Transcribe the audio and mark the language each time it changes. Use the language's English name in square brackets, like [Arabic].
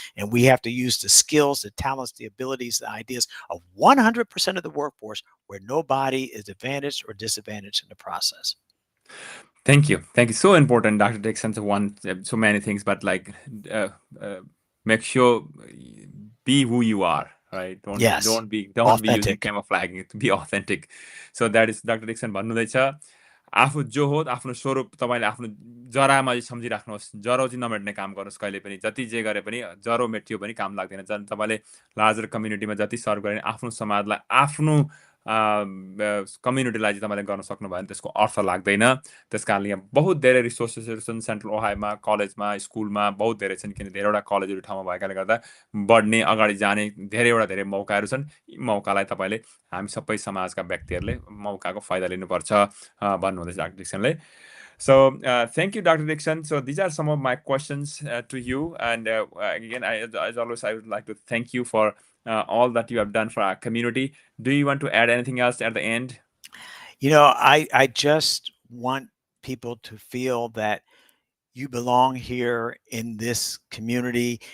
[English] And we have to use the skills, the talents, the abilities, the ideas of 100% of the workforce, where nobody is advantaged or disadvantaged in the process. Thank you. Thank you. So important, Dr. Dixon. So so many things, but like, uh, uh, make sure be who you are, right? Yes, Don't be using authentic. camouflaging to be authentic. So that is Dr. [Nepali] Dixon भन्नुहुँदैछ, आफू जो हो आफ्नो स्वरूप तपाईँले आफ्नो जरामा चाहिँ सम्झिराख्नुहोस्, जरो चाहिँ नमेट्ने काम गर्नुहोस् कहिले पनि। जति जे गरे पनि जरो मेटियो पनि काम लाग्दैन। तपाईँले लार्जर कम्युनिटीमा जति सर्भ गरे आफ्नो समाजलाई, आफ्नो कम्युनिटीलाई चाहिँ तपाईँले गर्न सक्नुभयो भने त्यसको अर्थ लाग्दैन। त्यस कारणले यहाँ बहुत धेरै रिसोर्सेसहरू छन् सेन्ट्रल ओहायोमा, कलेजमा, स्कुलमा बहुत धेरै छन्, किन धेरैवटा कलेजहरू ठाउँमा भएकाले गर्दा बढ्ने, अगाडि जाने धेरै मौकाहरू छन्। यी मौकालाई तपाईँले, हामी सबै समाजका व्यक्तिहरूले मौकाको फाइदा लिनुपर्छ भन्नुहुँदैछ doctor डिक्सनले। [English] So thank you, Dr. Dixon. So these are some of my questions to you. And again, as always, I would like to thank you for all that you have done for our community. Do you want to add anything else at the end? I just want people to feel that you belong here in this community.